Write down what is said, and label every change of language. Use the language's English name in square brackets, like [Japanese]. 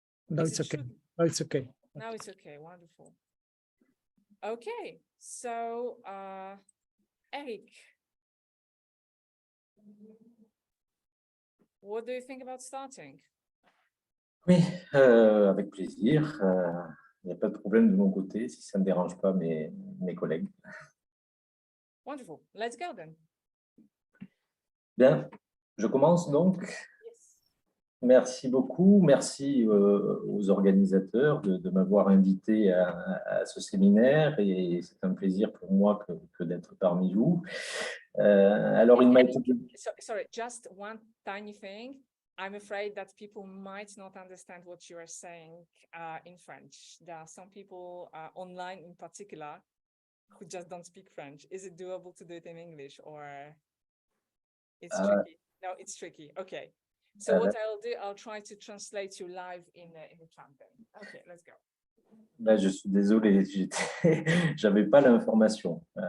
[English] No, it's okay. No, it's okay. Now it's okay. Wonderful. Okay, so Eric, what do you think about starting? [French] Oui, avec plaisir. Il n'y a pas de problème de mon côté, si ça ne dérange pas mes collègues. [English] Wonderful. Let's go then. [French] Bien, je commence donc. [English] Yes. [French] Merci beaucoup. Merci aux organisateurs de m'avoir invité à ce séminaire et c'est un plaisir pour moi que d'être parmi vous. Alors, il m'a été... [English] Sorry, just one tiny thing. I'm afraid that people might not understand what you are saying in French. There are some people online in particular who just don't speak French. Is it doable to do it in English or it's tricky? No, it's tricky. Okay. So what I'll do, I'll try to translate you live in the chat then. Okay, let's go. [French] Là, je suis désolé, j'avais pas l'information.